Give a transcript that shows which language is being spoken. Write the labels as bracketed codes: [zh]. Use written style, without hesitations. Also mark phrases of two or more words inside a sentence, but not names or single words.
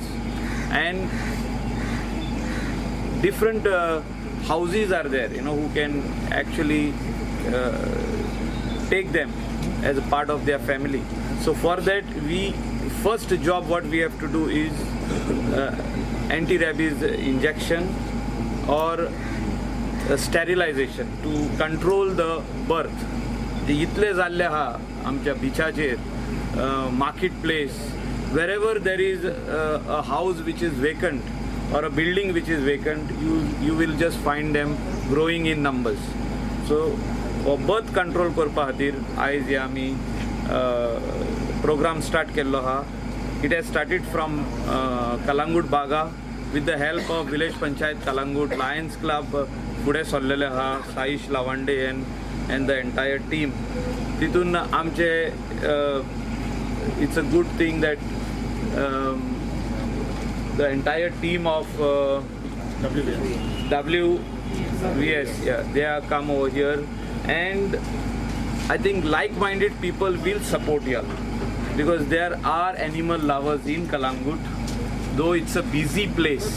[en] And different houses are there, who can actually take them as a part of their family. So for that, first job what we have to do is anti-rabies injection or sterilization to control the birth. [kok] इतले जाल्ले हा आमच्या बिचाचेर [en] market place, wherever there is a house which is vacant or a building which is vacant, you will just find them growing in numbers. So birth control [kok] करपा खातीर आयज आमी [en] program start [kok] केल्लो हा. [en] It has started from Kalangut Baga with the help of Village Panchayat Kalangut, Lions Club [kok] फुडें सरलेले हा, [en] साईश लावंडे and the entire team. [kok] तितून आमचे [en] it's a good thing that the entire team of WVS, they are come over here, and I think like-minded people will support here because there are animal lovers in Kalangut, though it's a busy place.